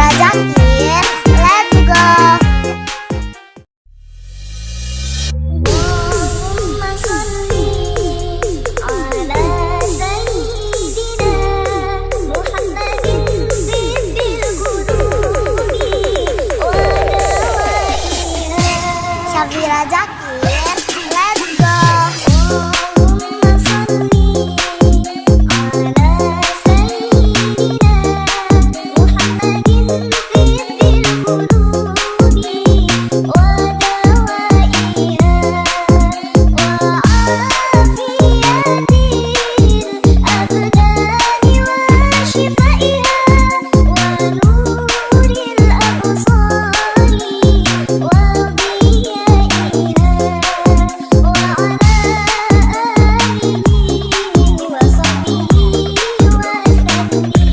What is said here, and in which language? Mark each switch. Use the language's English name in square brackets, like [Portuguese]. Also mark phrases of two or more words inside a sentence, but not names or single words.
[English] Zakir, let's go. [Arabic] اللهم صل على سيدنا محمد طب القلوب و دوائها. [English] Syafira Zakir, let's go. [Arabic] اللهم صل على سيدنا محمد طب القلوب و دوائها و عافية الأبدان و شفائها و نور الأبصار و ضيائها و على آله و صحبه و سلم.